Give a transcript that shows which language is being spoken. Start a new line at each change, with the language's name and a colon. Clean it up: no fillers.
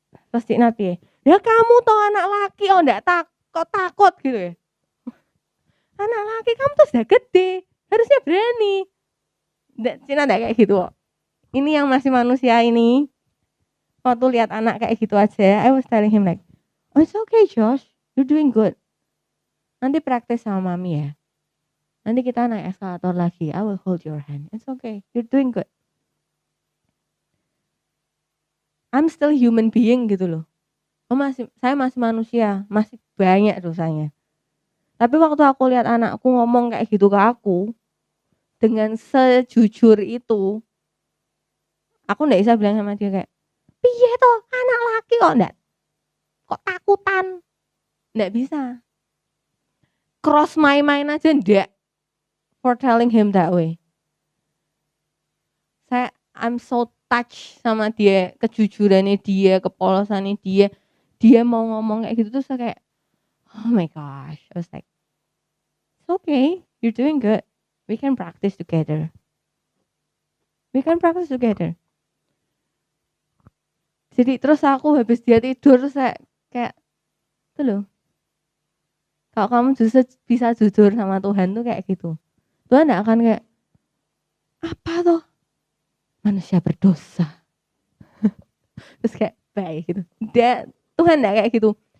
Indonesian: Terus Cik Nabi, ya kamu toh anak laki, oh enggak takut gitu ya. Anak laki kamu tuh sudah gede, harusnya berani. Cina enggak kayak gitu. Ini yang masih manusia ini. Waktu lihat anak kayak gitu aja,
English: I was telling him like, oh it's okay Josh, you're doing good.
Indonesian: Nanti praktis sama mami ya. Nanti kita naik eskalator lagi,
English: I will hold your hand. It's okay, you're doing good. I'm still human being
Indonesian: gitu loh. Saya masih manusia, masih banyak dosanya. Tapi waktu aku lihat anakku ngomong kayak gitu ke aku, dengan sejujur itu, aku enggak bisa bilang sama dia kayak, piye toh anak laki kok takutan. Enggak bisa.
English: cross my mind
Indonesian: aja ndak
English: for telling him that way. I'm so touched
Indonesian: sama dia, kejujurannya dia, kepolosannya dia. Dia mau ngomong kayak gitu tuh saya kayak,
English: oh my gosh. I was like, it's okay, you're doing good. We can practice together. We can practice together.
Indonesian: Jadi terus aku habis dia tidur terus saya kayak, itu loh. Kalau kamu bisa jujur sama Tuhan tuh kayak gitu. Tuhan gak akan kayak, apa tuh? Manusia berdosa. Terus kayak, baik gitu. Tuhan gak kayak gitu.